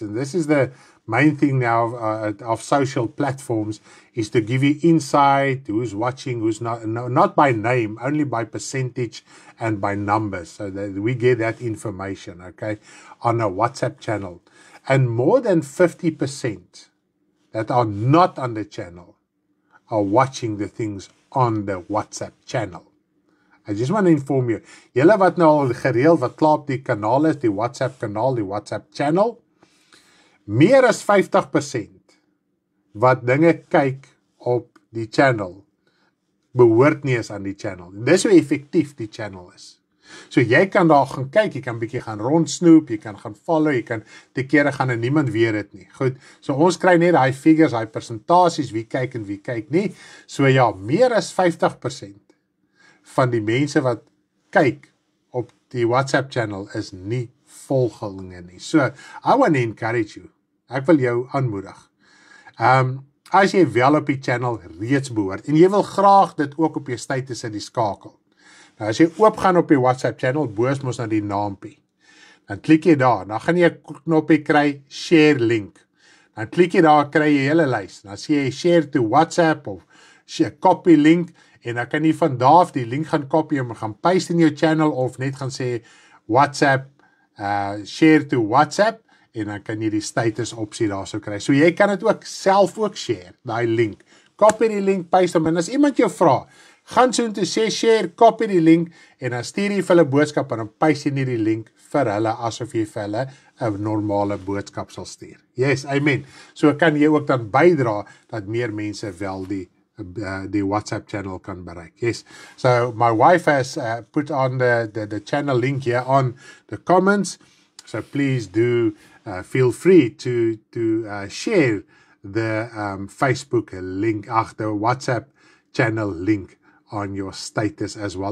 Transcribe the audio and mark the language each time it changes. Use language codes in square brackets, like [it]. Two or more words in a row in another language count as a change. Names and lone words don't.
[en] And this is the main thing now of social platforms, is to give you insight, who's watching, who's not by name, only by percentage and by numbers. So that we get that information, okay, on a WhatsApp channel. And more than 50% that are not on the channel are watching the things on the WhatsApp channel. I just want to inform you, [af] julle wat nou al gereeld wat klaar op die kanaal is, die WhatsApp kanaal, die WhatsApp channel, meer as 50% wat dinge kyk op die channel, behoort nie eens aan die channel. Dis hoe effektief die channel is. So jy kan daar gaan kyk, jy kan bietjie gaan rondsnoep, jy kan gaan follow, jy kan te kere gaan en niemand weet het nie. Goed, so ons kry net die figures, die persentasies, wie kyk en wie kyk nie. So ja, meer as 50% van die mense wat kyk op die WhatsApp channel is nie volgelinge nie. [en] So, I want to encourage you. [af] Ek wil jou aanmoedig. As jy wel op die channel reeds behoort, en jy wil graag dit ook op jou status in die skakel. Nou, as jy oopgaan op die WhatsApp channel, boos mos na die naampie. Dan klik jy daar, dan gaan jy 'n knoppie kry, [en] share link. [af] Dan klik jy daar, kry jy hele lys. Dan sê jy [en] share to WhatsApp [af] of [en] copy link, [af] en dan kan jy van daar af die link gaan copy en gaan paste in jou channel, of net gaan sê WhatsApp, [en] share to WhatsApp, [af] en dan kan jy die status opsie daar so kry. So jy kan dit ook self ook share, die link. Copy die link, paste hom, en as iemand jou vra, gaan so te sê share, copy die link, en dan stuur jy vir hulle boodskap, en dan paste jy die link vir hulle, asof jy vir hulle 'n normale boodskap sal stuur. [en] Yes, amen. [af] So kan jy ook dan bydra, dat meer mense wel die WhatsApp channel can bereik. [en] Yes. So my wife has put on the channel link here on the comments. So please do feel free to share the Facebook link, the WhatsApp channel link on your status as well.